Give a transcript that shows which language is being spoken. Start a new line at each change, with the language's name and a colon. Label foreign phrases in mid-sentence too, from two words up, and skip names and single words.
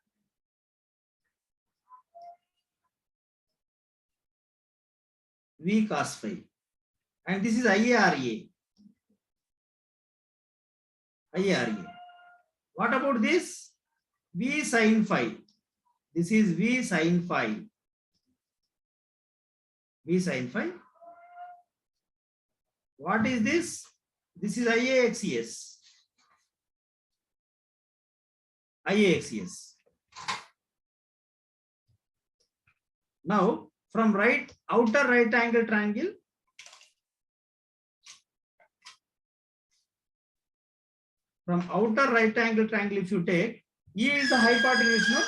English: V cos phi. And this is IARA. IARA. What about this? V sin phi. This is V sin phi. V sin phi. What is this? This is IAXES. IAXES. Now, from outer right angle triangle, if you take, E is the hypotenuse, no?